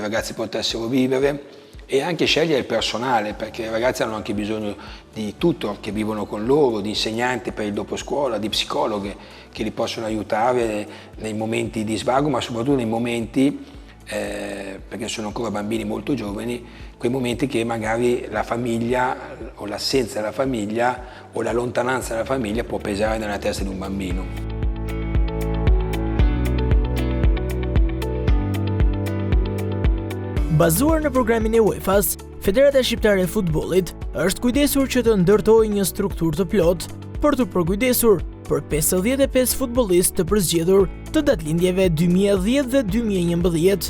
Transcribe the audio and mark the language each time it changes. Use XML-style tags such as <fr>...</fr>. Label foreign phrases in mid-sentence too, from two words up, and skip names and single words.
<it>ragazzi potessero vivere, e anche scegliere il personale, perché i ragazzi hanno anche bisogno di tutor che vivono con loro, di insegnanti per il dopo scuola, di psicologhe che li possono aiutare nei momenti di svago, ma soprattutto nei momenti, perché sono ancora bambini molto giovani, quei momenti che magari la famiglia o l'assenza della famiglia o la lontananza della famiglia può pesare nella testa di un bambino.</it> <sq>Bazuar në programin e UEFA-s, Federata Shqiptare e Futbollit është kujdesur që të ndërtojë një strukturë të plotë për të përkujdesur për 55 futbollistë të përzgjedhur të datëlindjeve 2010 dhe 2011.</sq>